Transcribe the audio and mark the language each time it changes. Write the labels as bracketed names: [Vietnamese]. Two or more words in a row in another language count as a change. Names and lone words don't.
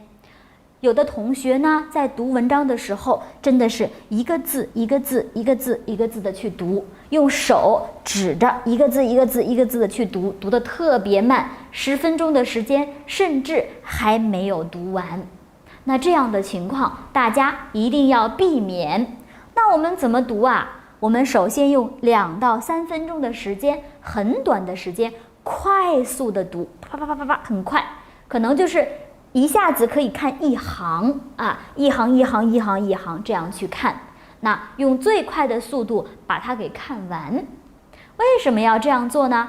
[Chinese] 有的同學呢，在讀文章的時候，真的是一個字一個字一個字一個字的去讀，用手指着一個字一個字一個字的去讀，讀得特別慢，10分鐘的時間甚至還沒有讀完。那這樣的情況，大家一定要避免。那我們怎麼讀啊？我們首先用2到3分鐘的時間，很短的时间，快速的读，啪啪啪啪啪，很快，可能就是一下子可以看一行啊，一行一行一行一行这样去看。那用最快的速度把它給看完。為什麼要這樣做呢？